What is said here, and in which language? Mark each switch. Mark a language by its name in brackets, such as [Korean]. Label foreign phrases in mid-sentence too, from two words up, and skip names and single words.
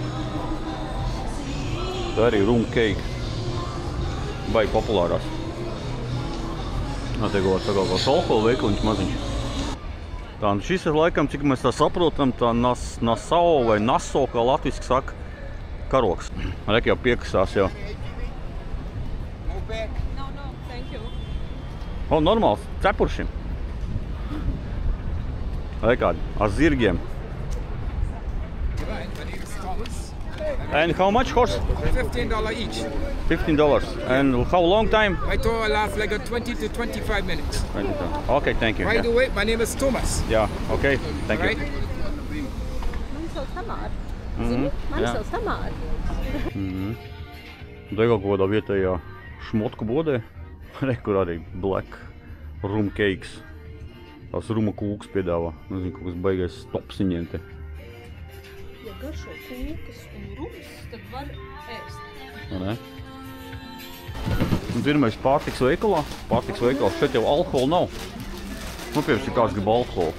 [Latvian] Tā arī [English] rum cake. [Latvian] Baigi populārās. Te kaut alkohola veikaliņš maziņš. Tā, šis ir laikam, cik mēs tā saprotam, tā nasao vai naso, kā latviski saka, karoks. Rek jau piekasās jau. [English] No, thank you. [Latvian] Normāls, cepuršim. Rekādi, ar zirgiem. [English] And how much horse? $15 each. $15. And how long time? My tour lasts like 20 to 25 minutes. Okay, thank you. By the way, my name is Thomas. Yeah, okay, thank you. Right? [Latvian] Man sauc Tamāra. Zini? Man sauc Tamāra. Te kaut kādā vietējā šmotku bodē. Kur arī [English] black rum cakes. [Latvian] Tās ruma kūkas piedāvā. Nezinu, kaut kas baigais stopsiņiem te. Ja garšo kūkas un rums, tad var ēst. Ne? Un pirmais pārtiks veikalā. Pārtiks veikalā. Šeit jau alkohola nav. Piemēram, ja kāds grib alkoholu.